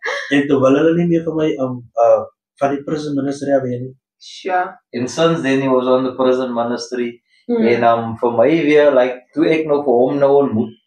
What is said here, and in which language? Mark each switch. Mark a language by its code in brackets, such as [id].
[af] En toe wil hulle nie meer vir my van die prison ministry af weet nie. [en] And since then he was on the prison ministry. [af] En vir my weer, like, toe ek nog vir hom nou ontmoet.